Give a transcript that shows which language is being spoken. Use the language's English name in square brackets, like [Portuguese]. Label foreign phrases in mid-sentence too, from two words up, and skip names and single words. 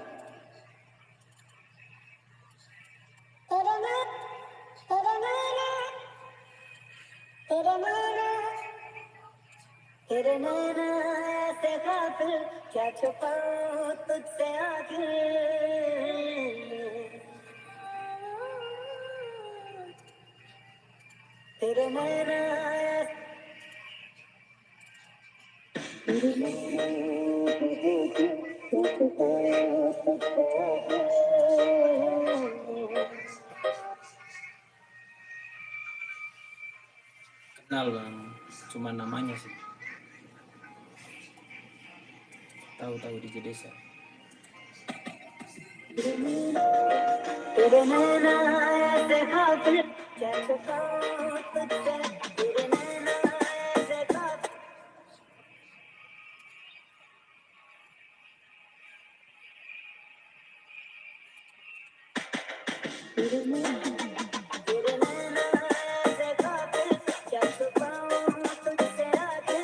[Hindi] तेरे नैना तेरे नैना तेरे नैना तेरे नैना ऐसे कातिल, क्या छुपाऊं तुझसे आखिर. तेरे नैना तेरे नैना ऐसे कातिल, क्या छुपाऊं तुझसे आखिर. [Indonesian] Kenal bang, cuma namanya sih. Tahu-tahu di desa. [Hindi] तेरे नैना ऐसे कातिल, क्या छुपाऊं तुझसे. तेरे नैना ऐसे कातिल, तेरे नैना ऐसे कातिल, क्या छुपाऊं तुझसे आखिर.